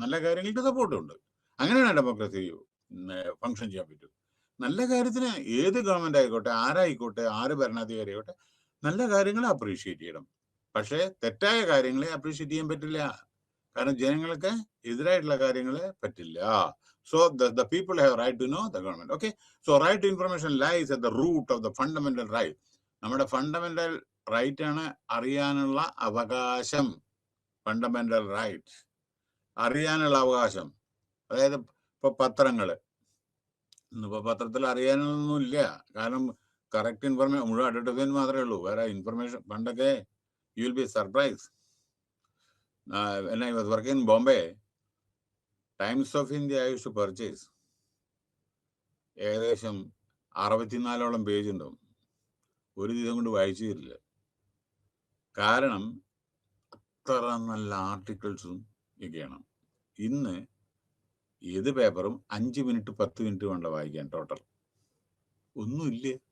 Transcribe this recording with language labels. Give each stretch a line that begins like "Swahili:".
Malayalam: നല്ല കാര്യങ്ങൾക്ക് സപ്പോർട്ടും ഉണ്ട്. അങ്ങനെയാണ് ഡെമോക്രസി ഫങ്ഷൻ ചെയ്യാൻ പറ്റും. നല്ല കാര്യത്തിന് ഏത് ഗവൺമെന്റ് ആയിക്കോട്ടെ, ആരായിക്കോട്ടെ, ആര് ഭരണാധികാരി ആയിക്കോട്ടെ, നല്ല കാര്യങ്ങളെ അപ്രീഷിയേറ്റ് ചെയ്യണം. പക്ഷെ തെറ്റായ കാര്യങ്ങളെ അപ്രീഷിയേറ്റ് ചെയ്യാൻ പറ്റില്ല. കാരണം ജനങ്ങൾക്ക് എതിരായിട്ടുള്ള കാര്യങ്ങളെ പറ്റില്ല.
English: So the people have right to know the government. Okay, so right to information lies at the root of the fundamental right.
Malayalam: നമ്മുടെ ഫണ്ടമെന്റൽ റൈറ്റ് ആണ് അറിയാനുള്ള അവകാശം. ഫണ്ടമെന്റൽ റൈറ്റ്, അറിയാനുള്ള അവകാശം. അതായത് ഇപ്പൊ പത്രങ്ങള്, ഇന്നിപ്പോ പത്രത്തിൽ അറിയാനൊന്നും ഇല്ല. കാരണം കറക്റ്റ് ഇൻഫർമേഷൻ, മുഴുവൻ അഡ്വർടൈസ്മെന്റ് മാത്രമേ ഉള്ളൂ. വേറെ ഇൻഫർമേഷൻ പണ്ടൊക്കെ
English: You will be surprise. when I was working in Bombay, Times of India I used to purchase.
Malayalam: ഏകദേശം 64ഓളം പേജ് ഉണ്ടാവും. ഒരു ദിവസം കൊണ്ട് വായിച്ചു തരില്ല. കാരണം അത്ര നല്ല ആർട്ടിക്കിൾസും ഒക്കെയാണ്. ഇന്ന് ഏത് പേപ്പറും 5 മിനിറ്റ് 10 മിനിറ്റ് വേണ്ട വായിക്കാൻ ടോട്ടൽ. ഒന്നുമില്ല.